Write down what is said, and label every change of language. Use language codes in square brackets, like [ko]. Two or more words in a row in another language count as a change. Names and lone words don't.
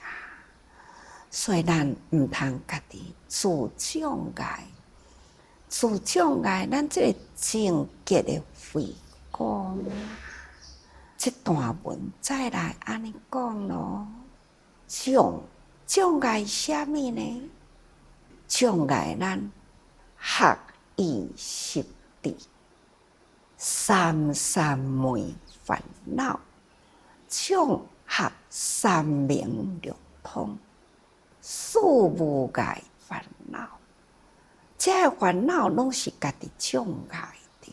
[nan] 所以咱毋通家己自障碍，自障碍咱这个净洁的慧光啊！这段文再来安尼讲咯，障碍啥物呢？障碍咱学义识智，三三昧烦恼，障合三明六通，四无碍烦恼。这烦恼拢是家己障碍着。